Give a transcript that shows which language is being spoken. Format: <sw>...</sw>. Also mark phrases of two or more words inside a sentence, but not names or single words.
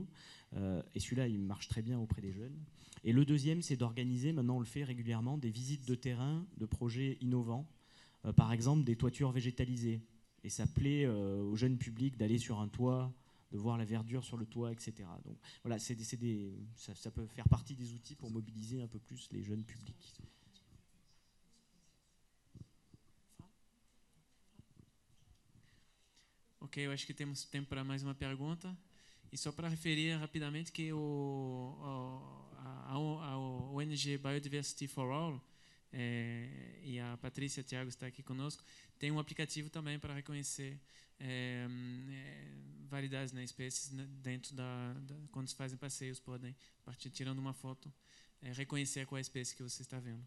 <fr>Et celui-là, il marche très bien auprès des jeunes. Et le deuxième, c'est d'organiser, maintenant on le fait régulièrement, des visites de terrain de projets innovants, par exemple des toitures végétalisées. Et ça plaît au jeune public d'aller sur un toit, de voir la verdure sur le toit, etc. Donc voilà, ça peut faire partie des outils pour mobiliser un peu plus les jeunes publics.</fr> <pt>Ok, eu acho que temos tempo para mais uma pergunta. E só para referir rapidamente que a ONG Biodiversity for All, e a Patrícia Thiago está aqui conosco, tem um aplicativo também para reconhecer variedades, né, espécies, né, dentro quando se fazem passeios, podem, a partir tirando uma foto, reconhecer qual é a espécie que você está vendo.</pt>